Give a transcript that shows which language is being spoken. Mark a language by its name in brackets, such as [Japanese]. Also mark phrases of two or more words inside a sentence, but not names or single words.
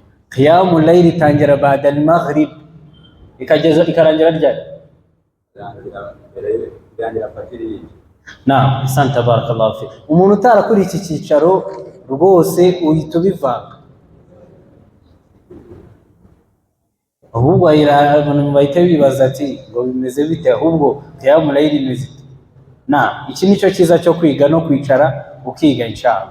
[Arabic] قيام الليل [Kinyarwanda] tangira [Arabic] بعد المغرب [Kinyarwanda] ikarangira ryari? [Arabic] نعم، أحسنت بارك الله في. [Kinyarwanda] Umuntu utarakuri iki cyicaro rwose uhita ubivanga. Ahubwo abantu bahita bibaza ati ngo bimeze bite, ahubwo [Arabic] قيام الليل [Kinyarwanda] imeze. Naam, iki nicyo kiza cyo kwiga no kwicara ukiga inshallah.